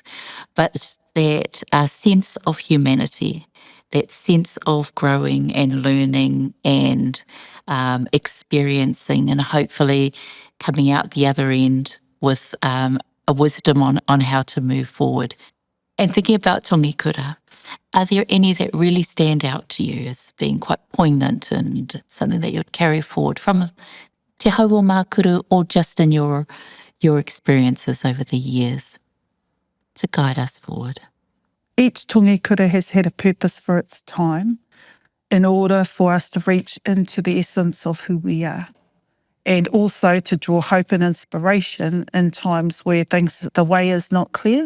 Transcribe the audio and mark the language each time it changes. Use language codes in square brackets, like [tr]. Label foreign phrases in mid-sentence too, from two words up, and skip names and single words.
[en] But that sense of humanity, that sense of growing and learning and experiencing, and hopefully coming out the other end with a wisdom on how to move forward. And thinking about tongikura, are there any that really stand out to you as being quite poignant and something that you'd carry forward from te haua Makuru, or just in your experiences over the years to guide us forward? Each tongikura has had a purpose for its time in order for us to reach into the essence of who we are, and also to draw hope and inspiration in times where the way is not clear.